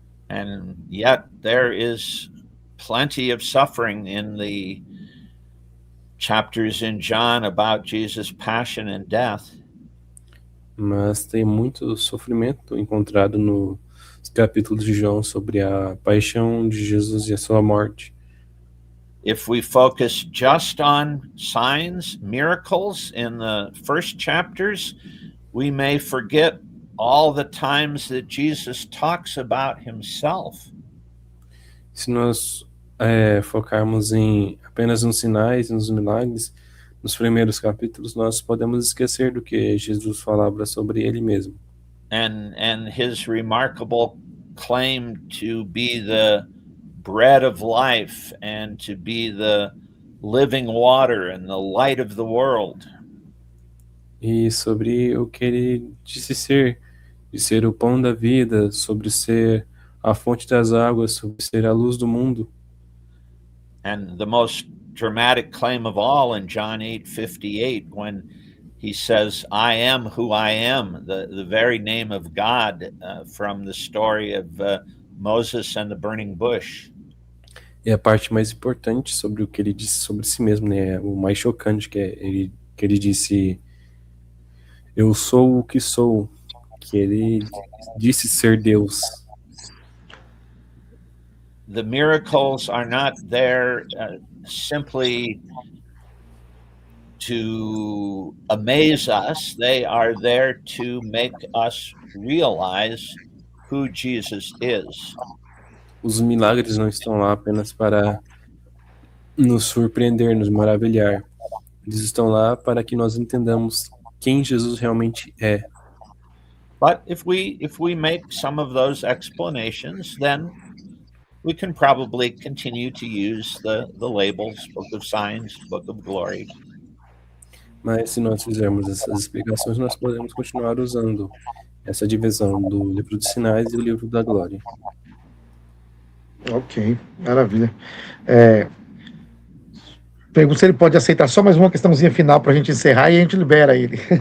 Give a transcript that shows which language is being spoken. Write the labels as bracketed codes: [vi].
[en] And yet there is plenty of suffering in the chapters in John about Jesus' passion and death. [pt] Mas tem muito sofrimento encontrado nos capítulos de João sobre a paixão de Jesus e a sua morte. [en] If we focus just on signs, miracles in the first chapters, we may forget all the times that Jesus talks about himself. [pt] Se nós focarmos apenas nos sinais, nos milagres, nos primeiros capítulos, nós podemos esquecer do que Jesus falava sobre ele mesmo. [en] And his remarkable claim to be the bread of life and to be the living water and the light of the world. [pt] E sobre o que ele disse ser, de ser o pão da vida, sobre ser a fonte das águas, sobre ser a luz do mundo. [en] And the most dramatic claim of all in John 8:58, when he says, I am who I am, the very name of God, from the story of Moses and the burning bush. [pt] E a parte mais importante sobre o que ele disse sobre si mesmo, né? O mais chocante que ele disse, eu sou o que sou, que ele disse ser Deus. [en] The miracles are not there simply to amaze us. They are there to make us realize who Jesus is. [pt] Os milagres não estão lá apenas para nos surpreender, nos maravilhar. Eles estão lá para que nós entendamos quem Jesus realmente é. [en] But if we make some of those explanations, then we can probably continue to use the labels, Book of Signs, Book of Glory. [pt] Mas se nós fizermos essas explicações, nós podemos continuar usando essa divisão do livro dos sinais e o livro da glória. Ok, maravilha. Pergunto se ele pode aceitar só mais uma questãozinha final para a gente encerrar e a gente libera ele.